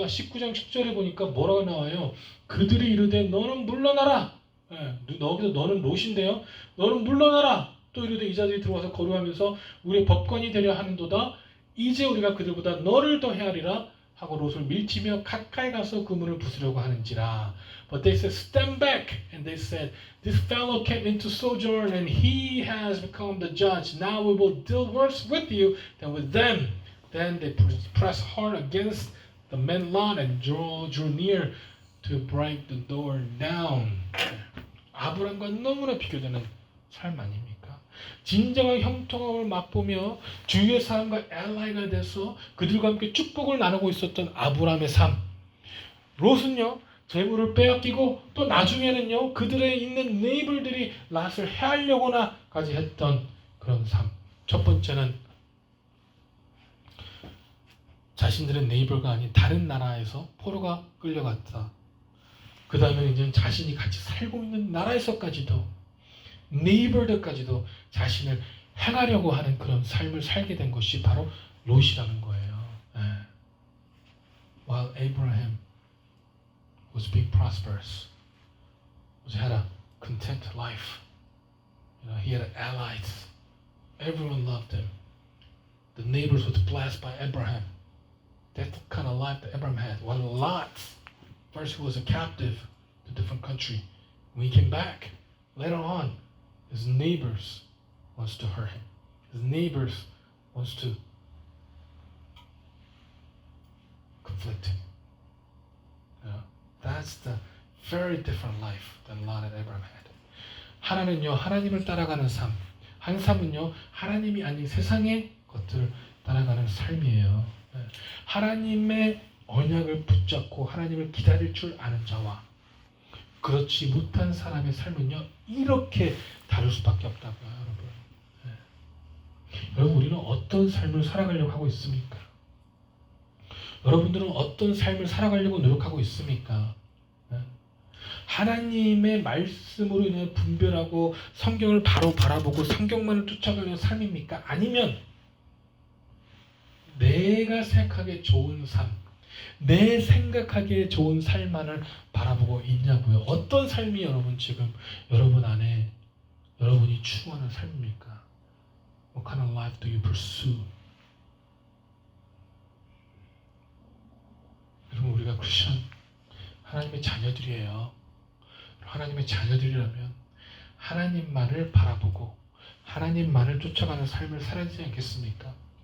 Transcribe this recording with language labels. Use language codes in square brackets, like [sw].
[ko] 19장 10절에 보니까 뭐라고 나와요? 그들이 이르되 너는 물러나라. 여기서 너는 롯인데요. 너는 물러나라. 또 이르되 이자들이 들어와서 거류하면서 우리의 법관이 되려 하는도다. 이제 우리가 그들보다 너를 더 헤아리라. 하고 롯을 밀치며 가까이 가서 그 문을 부수려고 하는지라. [en] But they said, stand back. And they said, this fellow came into sojourn and he has become the judge. Now we will deal worse with you than with them. Then they pressed hard against the main lot and drew near to break the door down. [ko] 아브람과 너무나 비교되는 삶 아닙니까? 진정한 형통함을 맛보며 주위의 사람과 알라이가 돼서 그들과 함께 축복을 나누고 있었던 아브람의 삶. 롯은요, 재물을 빼앗기고 또 나중에는요, 그들의 있는 네이버들이 롯을 해하려고나까지 했던 그런 삶. 첫 번째는 자신들의 네이버가 아닌 다른 나라에서 포로가 끌려갔다. 그 다음에 이제 자신이 같이 살고 있는 나라에서까지도 네이버들까지도 자신을 행하려고 하는 그런 삶을 살게 된 것이 바로 롯이라는 거예요. [en] While Abraham was being prosperous, had a content life. He had allies. Everyone loved him. The neighbors was blessed by Abraham. That's the kind of life that Abraham had. While Lot, first he was a captive to a different country. When he came back, later on, his neighbors wants to hurt him. His neighbors wants to conflict him. That's the very different life than Lot and Abraham had. [ko] 하나는요, 하나님을 따라가는 삶. 한 삶은요, 하나님이 아닌 세상의 것들을 따라가는 삶이에요. 하나님의 언약을 붙잡고 하나님을 기다릴 줄 아는 자와 그렇지 못한 사람의 삶은요, 이렇게 다를 수밖에 없다고요, 여러분. 여러분, 우리는 어떤 삶을 살아가려고 하고 있습니까? 여러분들은 어떤 삶을 살아가려고 노력하고 있습니까? 하나님의 말씀으로 인해 분별하고 성경을 바로 바라보고 성경만을 쫓아가는 삶입니까? 아니면 내가 생각하기에 좋은 삶, 내 생각하기에 좋은 삶만을 바라보고 있냐고요. 어떤 삶이 여러분 지금 여러분 안에 여러분이 추구하는 삶입니까? [en] What kind of life do you pursue? [ko] 여러분, 우리가 크리스천 하나님의 자녀들이에요. 하나님의 자녀들이라면 하나님만을 바라보고 하나님만을 쫓아가는 삶을 살아야 되지 않겠습니까?